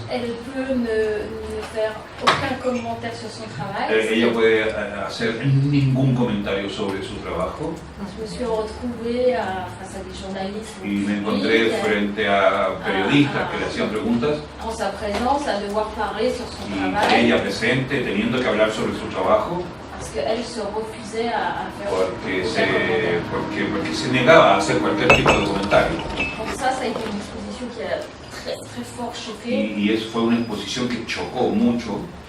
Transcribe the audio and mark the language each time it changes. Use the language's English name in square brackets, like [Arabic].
[French] elle peut ne faire aucun commentaire sur son travail. [Spanish] ella puede hacer ningún comentario sobre su trabajo. [French] Je me suis retrouvée face à des journalistes [Spanish] Y me encontré frente a periodistas que le hacían preguntas [French] en sa présence à devoir parler sur son [Spanish] y [French] travail [Spanish] ella presente teniendo que hablar sobre su trabajo [French] parce qu'elle se refusait à faire [Spanish] porque se negaba a hacer cualquier tipo de comentario. [French] Donc ça a été une exposition qui a très, très fort choqué [Spanish] Y eso fue una exposición que chocó mucho